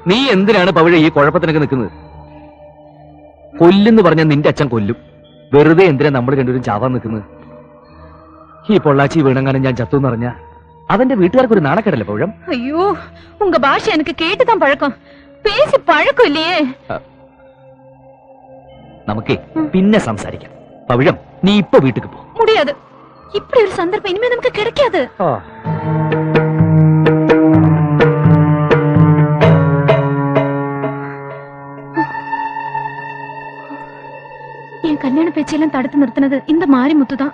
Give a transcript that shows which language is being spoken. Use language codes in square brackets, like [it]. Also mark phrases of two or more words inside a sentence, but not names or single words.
[ml] നീ എന്തിനാണ് പവിഴ ഈ കുഴപ്പത്തിനൊക്കെ നിൽക്കുന്നത്? കൊല്ലുന്ന് പറഞ്ഞ നിന്റെ അച്ഛൻ കൊല്ലും. വെറുതെ എന്തിനാ നമ്മൾ രണ്ടുപേരും ചാവാൻ നിൽക്കുന്നത്? ഈ പൊള്ളാച്ചി വീണങ്ങാനും ഞാൻ ചത്തു എന്നറിഞ്ഞ അവന്റെ വീട്ടുകാർക്ക് ഒരു നാണക്കേടല്ലേ പൗഴം? [ta] ஐயோ உங்க பாஷை எனக்கு கேட்டுதான் பழக்கம், பேசி பழக்கம் இல்லையே. [ml] നമുക്കേ പിന്നെ സംസാരിക്കാം. പവിഴം, നീ ഇപ്പൊ വീട്ടിക്ക് പോ. [ta] முடியாது, இப்படி ஒரு சந்தர்ப்பம் இனிமே நமக்கு கிடைக்காது. என் கல்யாண பேச்சையெல்லாம் தடுத்து நிறுத்தினது இந்த மாரிமுத்து தான்.